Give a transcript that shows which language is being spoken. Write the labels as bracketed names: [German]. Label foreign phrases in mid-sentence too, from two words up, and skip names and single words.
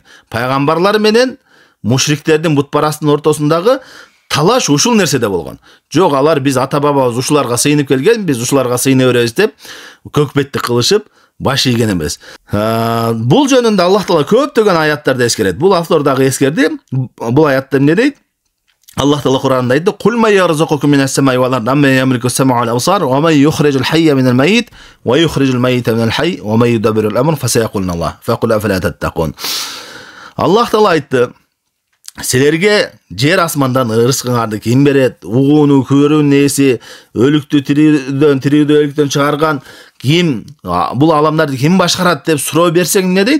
[Kyrgyz] Пайгамбарлар менен мушриктердин бутпарастын ортосундагы талаш ушул нерседе болгон. Жок, алар биз ата бабабыз ушуларга сыйынып келген, биз ушуларга сыйына беребиз деп көкбетти кылышып баш ийген эмес. Бул жөнүндө Аллах Таала көптөгөн аяттарда эскерет. Бул автор дагы эскерди. Бул аятта эмне дейт? Аллах Таала Кур'анда айтты: [Arabic] "قل من يرزقكم من السماء والأرض، أمن يملك السمع والأبصار، ومن يخرج الحي من الميت، ويخرج الميت من الحي، ومن يدبر الأمر، فسيقولون الله، فقل أفلا تتقون." [Kyrgyz] Аллах Таала айтты: "Силерге жер асмандан рызкыңарды ким берет? Угууну, көрүүнүн ээси, өлүктү тирүүдөн, тирүүдү өлүктөн чыгарган ким? Бул аламдарды ким башкарат?" деп суроо берсең эмне дейт?